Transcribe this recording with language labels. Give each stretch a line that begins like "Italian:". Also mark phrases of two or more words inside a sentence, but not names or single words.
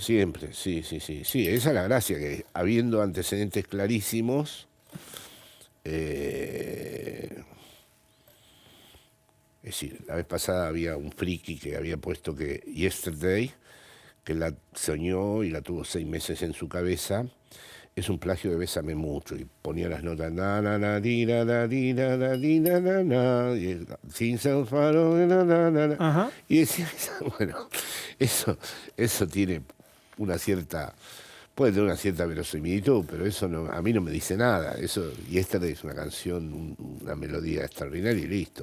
Spanish: Siempre, sí. Sí, esa es la gracia, que habiendo antecedentes clarísimos, es decir, la vez pasada había un friki que había puesto que Yesterday, que la soñó y la tuvo 6 meses en su cabeza, es un plagio de Bésame Mucho, y ponía las notas na na na di na na di na na di na na na y sin ser faro na na na na. Ajá. Y decía, bueno, eso tiene una cierta puede tener una cierta verosimilitud, pero eso no, a mí no me dice nada. Eso, y esta es una canción, una melodía extraordinaria y listo.